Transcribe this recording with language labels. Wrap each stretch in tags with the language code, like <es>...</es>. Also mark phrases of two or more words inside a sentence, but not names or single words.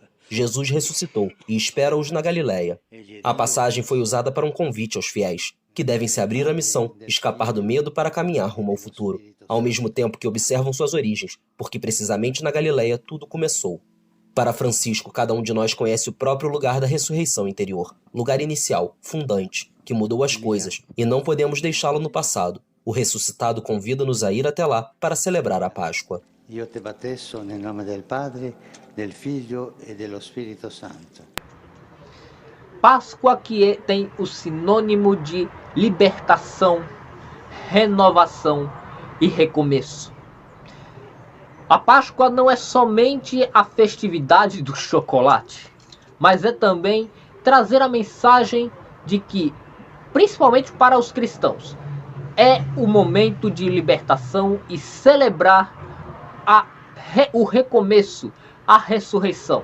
<pt>Jesus ressuscitou e espera-os na Galileia. A passagem foi usada para um convite aos fiéis, que devem se abrir à missão, escapar do medo para caminhar rumo ao futuro, ao mesmo tempo que observam suas origens, porque precisamente na Galileia tudo começou. Para Francisco, cada um de nós conhece o próprio lugar da ressurreição interior, lugar inicial, fundante, que mudou as coisas, e não podemos deixá-lo no passado. O ressuscitado convida-nos a ir até lá para celebrar a Páscoa.</pt> <it>Io te battesso nel nome del Padre, del Figlio e dello Spirito Santo.</it> <pt>Páscoa que tem o sinônimo de libertação, renovação e recomeço. A Páscoa não é somente a festividade do chocolate, mas é também trazer a mensagem de que, principalmente para os cristãos, é o momento de libertação e celebrar o recomeço, a ressurreição.</pt>